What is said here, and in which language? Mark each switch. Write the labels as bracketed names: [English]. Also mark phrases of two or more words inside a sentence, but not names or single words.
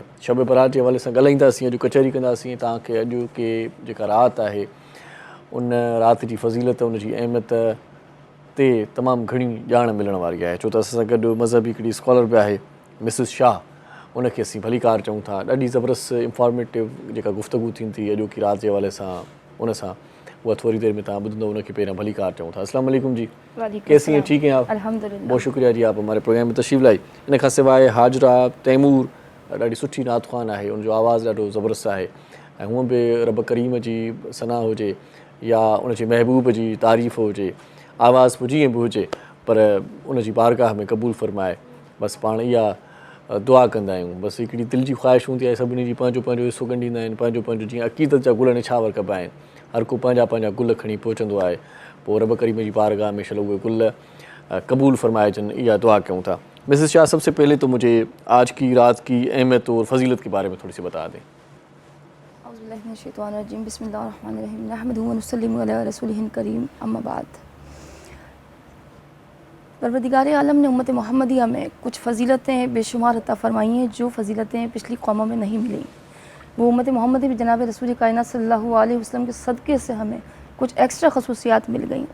[Sindhi] शब बरात जे हवाले सां ॻाल्हाईंदासीं, अॼु कचहरी कंदासीं। तव्हांखे अॼु के जेका राति आहे उन राति जी फज़ीलत, उनजी अहमियत ते तमामु घणी ॼाण मिलण वारी आहे। छो त असां सां गॾु मज़हबी हिकिड़ी स्कॉलर बि आहे, मिसिस शाह, उनखे असीं भलीकार चऊं था। ॾाढी ज़बरदस्त इंफॉर्मेटिव जेका गुफ़्तगू थींदी अॼोकी राति जे हवाले सां, उन सां उहा थोरी देर में तव्हां ॿुधंदो, उनखे पहिरियां भलीकार चऊं था। [Arabic] السلام عليكم [Urdu] جی، کیسی ہیں? ٹھیک ہیں آپ? الحمدللہ. بہت شکریہ جی، آپ ہمارے پروگرام میں تشریف لائی. [Sindhi] इन खां सवाइ हाजरा तैमूर ॾाढी सुठी नात ख़्वान आहे, उनजो आवाज़ु ॾाढो ज़बरदस्त आहे ऐं हूअं बि रब करीम जी सना हुजे या उन जी महबूब जी तारीफ़ हुजे, आवाज़ पोइ जीअं बि हुजे पर उन जी बारगाह में क़बूल फ़रमाए। बसि पाण इहा दुआ कंदा आहियूं। बसि हिकिड़ी दिलि जी ख़्वाहिश हूंदी आहे, सभिनी जी पंहिंजो पंहिंजो हिसो ॻंढींदा आहिनि, पंहिंजो पंहिंजो जीअं अक़ीदत जा गुल निछावर कबा आहिनि, हर को पंहिंजा पंहिंजा गुल खणी पहुचंदो आहे, पोइ रब करीम जी बारगाह में शल उहे गुल कबूल फरमाइजन, इहा दुआ कयूं था। [Urdu] مسز شاہ، سب سے پہلے تو مجھے آج کی رات کی اہمیت اور فضیلت کے بارے میں تھوڑی سی بتا دیں. [Arabic] أعوذ بالله من الشيطان الرجيم، بسم الله الرحمن الرحيم، نحمده ونسلم على رسوله الكريم، أما بعد. [Urdu] پروردگار عالم نے امت محمدیہ میں کچھ فضیلتیں بے شمار عطا فرمائی ہیں جو فضیلتیں پچھلی قوموں میں نہیں ملی. وہ امت محمدی بھی جناب رسول کائنات [Arabic] صلى الله عليه وسلم [Urdu] کے صدقے سے ہمیں کچھ ایکسٹرا خصوصیات مل گئی.